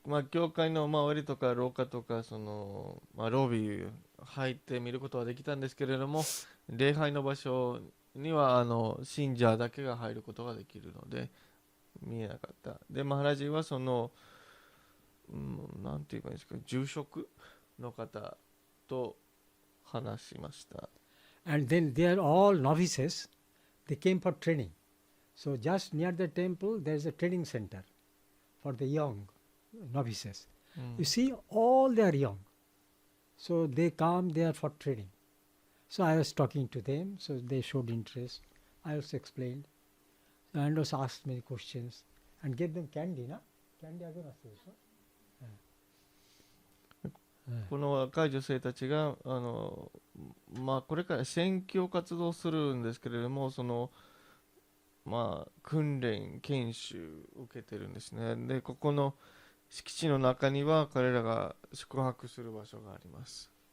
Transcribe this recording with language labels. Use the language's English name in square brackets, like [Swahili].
[Japanese] 教会の周りとか廊下とかロビー入って見ることはできたんですけれども、礼拝の場所には信者だけが入ることができるので見えなかった。で、マハラジはなんて言えばいいですか、住職の方と話しました。 [English] And then they are all novices. They came for training. So just near the temple, there is a training center for the young novices. You see, all they are young. So they come there for training. So I was talking to them. So they showed interest. I also explained. And also asked many questions and gave them candy. Na? Candy again was there, so? [Japanese] この若い女性たちがこれから宣教活動するんですけれども、訓練研修を受けてるんですね。で、ここの敷地の中には彼らが宿泊する場所があります。